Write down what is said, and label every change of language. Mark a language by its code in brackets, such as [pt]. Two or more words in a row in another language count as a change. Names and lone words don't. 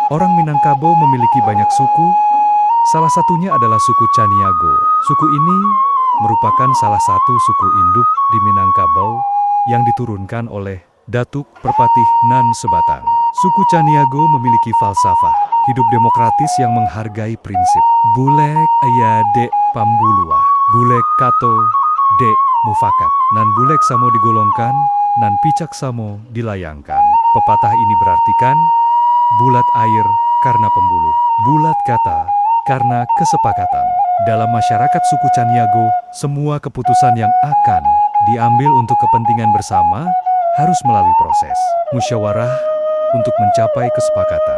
[id] Orang Minangkabau memiliki banyak suku, salah satunya adalah suku Caniago. Suku ini merupakan salah satu suku induk di Minangkabau yang diturunkan oleh Datuk Perpatih Nan Sebatang. Suku Caniago memiliki falsafah hidup demokratis yang menghargai prinsip [min] Bulek aya dek pambulua, bulek kato dek mufakat, nan bulek samo digolongkan, nan picak samo dilayangkan. [id] Pepatah ini berartikan bulat air karena pembuluh, bulat kata karena kesepakatan. Dalam masyarakat suku Caniago, semua keputusan yang akan diambil untuk kepentingan bersama harus melalui proses musyawarah untuk mencapai kesepakatan.